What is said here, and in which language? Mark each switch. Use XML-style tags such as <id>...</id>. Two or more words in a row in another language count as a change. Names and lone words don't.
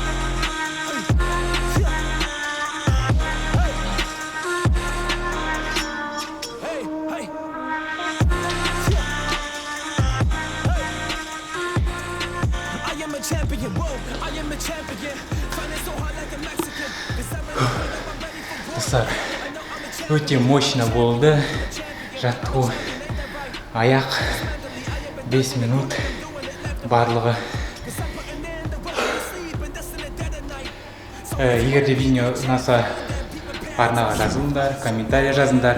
<en>Hey, hey. I am a champion. Whoa, I am a champion. Fighting so hard like a Mexican.</en> <kk>Достар, өте мощно болды жаттығу. Аяқ 5 минут барлығы. Егер де видео ұнаса, арнаға жазылыңдар, комментария жазыңдар.</kk>